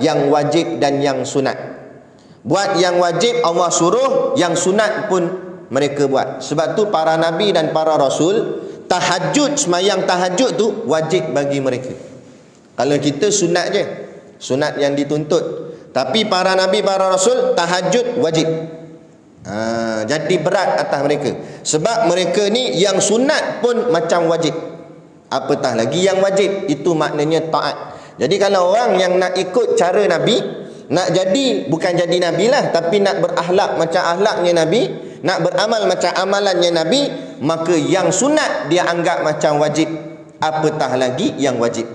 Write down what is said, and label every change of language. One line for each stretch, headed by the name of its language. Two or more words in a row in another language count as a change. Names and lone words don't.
Malay: Yang wajib dan yang sunat. Buat yang wajib Allah suruh, yang sunat pun mereka buat. Sebab tu para Nabi dan para Rasul, tahajud, semayang tahajud tu wajib bagi mereka. Kalau kita sunat je, sunat yang dituntut. Tapi para Nabi, para Rasul, tahajud wajib. Jadi berat atas mereka. Sebab mereka ni yang sunat pun macam wajib, apatah lagi yang wajib. Itu maknanya taat. Jadi kalau orang yang nak ikut cara Nabi, nak jadi, bukan jadi Nabi lah, tapi nak berakhlak macam akhlaknya Nabi, nak beramal macam amalannya Nabi, maka yang sunat dia anggap macam wajib, apatah lagi yang wajib.